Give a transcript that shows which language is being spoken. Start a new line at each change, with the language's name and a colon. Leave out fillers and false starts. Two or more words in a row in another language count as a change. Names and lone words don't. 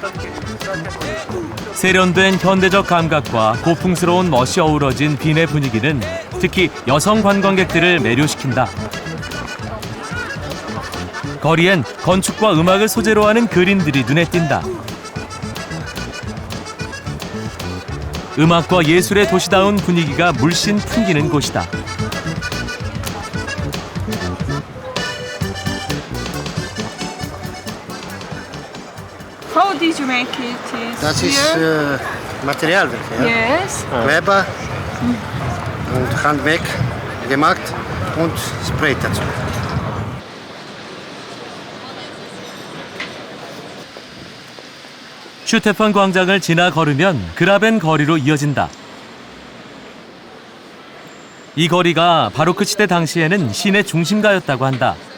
Korean: 세련된 현대적 감각과 고풍스러운 멋이 어우러진 빈의 분위기는 특히 여성 관광객들을 매료시킨다. 거리엔 건축과 음악을 소재로 하는 그림들이 눈에 띈다. 음악과 예술의 도시다운 분위기가 물씬 풍기는 곳이다.
English: How did you make it?
German: Das ist Materialwerk. Ja?
English: Yes.
German: Weber und Handwerk gemacht und Spray dazu.
Korean: 슈테판 광장을 지나 걸으면 그라벤 거리로 이어진다. 이 거리가 바로크 시대 당시에는 시내 중심가였다고 한다.